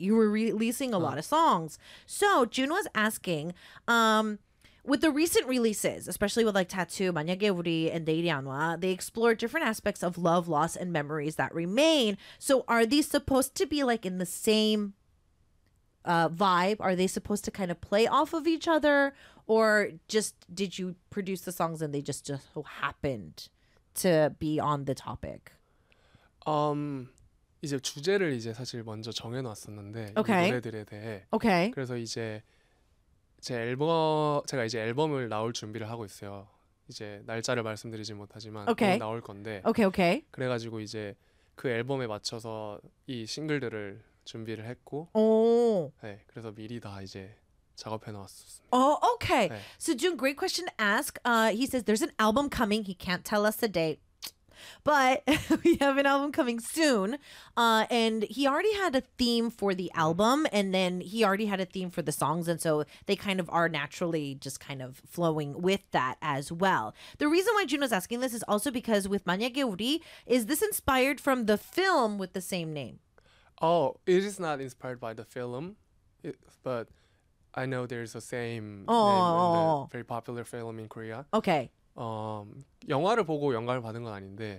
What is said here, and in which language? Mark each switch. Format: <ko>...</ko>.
<en>You were releasing a lot of songs. So June was asking, with the recent releases, especially with like Tattoo, 만약에 우리, and 내일이 안 와, they explore different aspects of love, loss, and memories that remain. So are these supposed to be like in the same vibe? Are they supposed to kind of play off of each other, or just did you produce the songs and they just so happened to be on the topic?</en> <ko>이제 주제를 이제 사실 먼저 정해놨었는데</ko> <en>okay.</en> <ko>이 노래들에 대해</ko> <en>okay.</en> <ko>그래서 이제 제가 앨범을 나올 준비를 하고 있어요. 이제 날짜를 말씀드리진 못하지만</ko> <en>okay.</en> <ko>곧 나올 건데</ko> <en>okay, okay.</en> <ko>그래가지고 이제 그 앨범에 맞춰서 이 싱글들을 준비를 했고, 오. 네, 그래서 미리 다 이제 작업해 놨었습니다.</ko> <en>Oh, okay. 네. So June, great question to ask. He says there's an album coming. He can't tell us the date, but we have an album coming soon. And he already had a theme for the album, and then he already had a theme for the songs, and so they kind of are naturally just kind of flowing with that as well. The reason why June was asking this is also because with 만약에 우리, is this inspired from the film with the same name? Oh, it is not inspired by the film, but I know there's the same name in the very popular film in Korea. Okay.</en> <ko>영화를 보고 영감을 받은 건 아닌데.</ko>